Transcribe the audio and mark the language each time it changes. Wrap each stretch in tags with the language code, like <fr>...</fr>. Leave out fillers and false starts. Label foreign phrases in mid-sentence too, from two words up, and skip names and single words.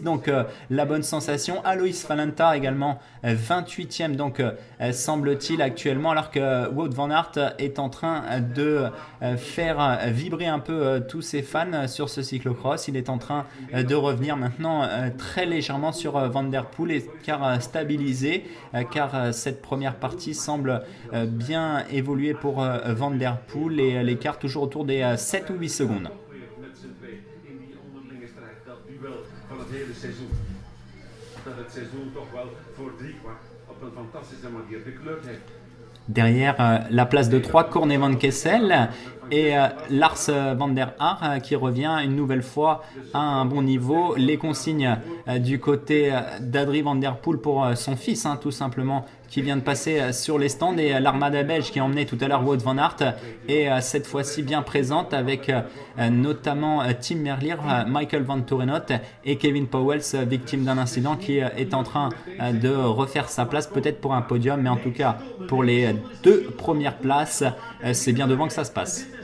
<fr>Donc la bonne sensation. Alois Falenta également 28e, donc semble-t-il actuellement, alors que Wout van Aert est en train de faire vibrer un peu tous ses fans sur ce cyclocross. Il est en train de revenir maintenant très légèrement sur Van Der Poel car stabilisé, car cette première partie semble bien évoluer pour Van Der Poel et l'écart toujours autour des 7 ou 8 secondes.</fr> <nl>Met z'n twee in die onderlinge strijd, dat duel van het hele seizoen. Dat het seizoen toch wel voor driekwart op een fantastische manier gekleurd heeft.</nl> <fr>Derrière la place de 3, Corné van Kessel et Lars van der Haar qui revient une nouvelle fois à un bon niveau. Les consignes du côté d'Adrie van der Poel pour son fils, tout simplement, qui vient de passer sur les stands, et l'armada belge qui a emmené tout à l'heure Wout van Aert est cette fois-ci bien présente avec notamment Tim Merlier, Michael Van Torenot et Kevin Powels, victime d'un incident, qui est en train de refaire sa place peut-être pour un podium, mais en tout cas pour les 2 premières places, c'est bien devant que ça se passe.</fr>